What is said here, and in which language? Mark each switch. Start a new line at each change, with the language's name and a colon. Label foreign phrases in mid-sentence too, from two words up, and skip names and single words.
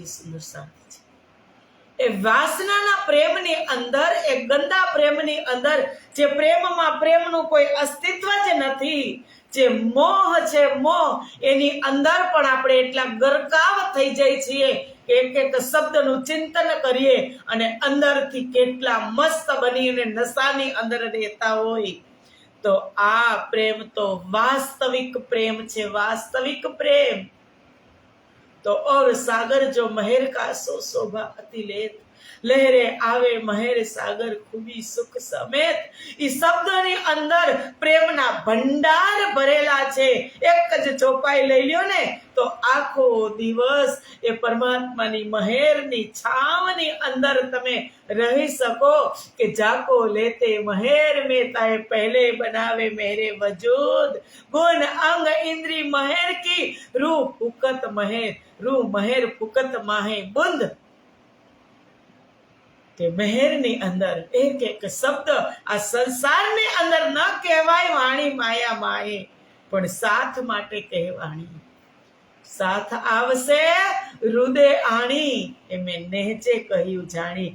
Gujarati: સુંદર સાથી, એ વાસનાના પ્રેમની અંદર, એ ગંદા પ્રેમની અંદર, જે પ્રેમમાં પ્રેમનું કોઈ અસ્તિત્વ જ નથી, જે મોહ છે મોહ, એની અંદર પણ આપણે એટલા ગરકાવ થઈ જાય છીએ, એક એક શબ્દનું ચિંતન કરીએ અને અંદરથી કેટલા મસ્ત બની અને નશાની અંદર રહેતા હોય. તો આ પ્રેમ તો વાસ્તવિક પ્રેમ છે, વાસ્તવિક પ્રેમ.
Hindi: તો और सागर जो महेर का सो शोभा अति लेत, लहरे आवे महेर सागर खूबी सुख समेत.
Gujarati: એ શબ્દોની અંદર પ્રેમના ભંડાર ભરેલા છે. એક જ ચોપાઈ લઈ લ્યો ને, તો આખો દિવસ એ પરમાત્માની મહેરની છાવની અંદર તમે રહી શકો.
Hindi: કે जाको लेते महेर में ताए पहले बनावे मेरे वजूद, गुण अंग इंद्री महेर की, रूह फुकत महेर, रूह महेर फुकत माहे बुंद.
Gujarati: કે મહેરની અંદર એક એક શબ્દ આ સંસારની અંદર ન કહેવાય વાણી માયા માએ, પણ સાથ માટે કહેવાણી. સાથ આવશે હૃદય આણી, એ મેં નહેજે કહ્યું જાણી.